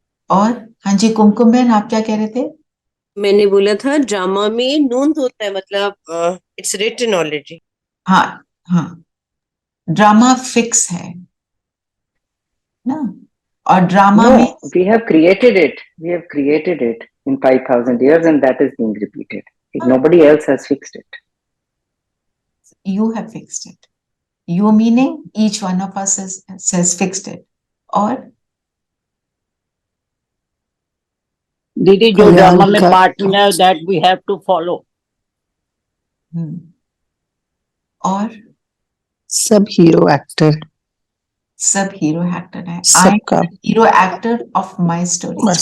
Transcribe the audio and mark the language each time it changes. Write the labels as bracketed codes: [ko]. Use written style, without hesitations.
[hi] और हाँ जी कुमकुम बहन, आप क्या कह रहे थे? मैंने बोला था ड्रामा में नोंद होता है, मतलब [en] It's written already. [hi] हाँ हाँ, ड्रामा फिक्स है ना, और ड्रामा में [en] No, we have created it. We have created it in 5,000 years, and that is being repeated. Nobody else has fixed it. you have fixed it. You meaning each one of us has fixed it. [hi] और दीदी जो drama में partner है [en] That we have to follow. [hi] और सब hero actor, सब hero actor है। सबका [en] Hero actor of my story.